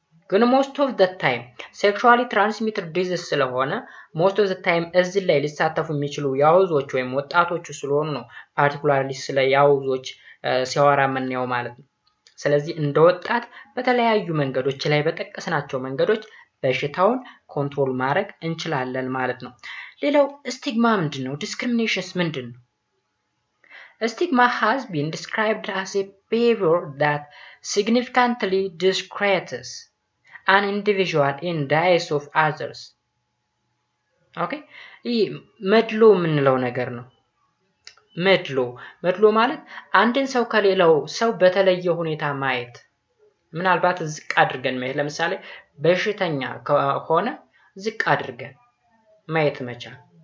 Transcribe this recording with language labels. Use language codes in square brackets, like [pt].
[am] ግን [en] most of the time sexually transmitted disease [am] ስለሆነ [en] most of the time [am] እዚህ ላይ ሊሳተፉ የሚችሉ ያውዞች ወይም ወጣቶች ስለሆኑ ነው ፓርቲኩላርሊ ስለ ያውዞች ሲያወራ ምንየው ማለት ነው። ስለዚህ እንደ ወጣት በተለያዩ መንገዶች ላይ በተጠቀስናቸው መንገዶች በሽታውን ኮንትሮል ማድረግ እንችላለን ማለት ነው። ሌላው ስቲግማ ምንድነው? ዲስክሪሚኔሽንስ ምንድነው? [en] Stigma has been described as a behavior that significantly discredits an individual in the eyes of others. Okay? [am] ይህ መድሎ የምንለው ነገር ነው። መድሎ ማለት አንድን ሰው ከሌላው ሰው በተለየ ሁኔታ ማየት ምናልባት ዝቅ አድርገን ማየት ለምሳሌ በሽተኛ ከሆነ ዝቅ አድርገን ማየት መቻል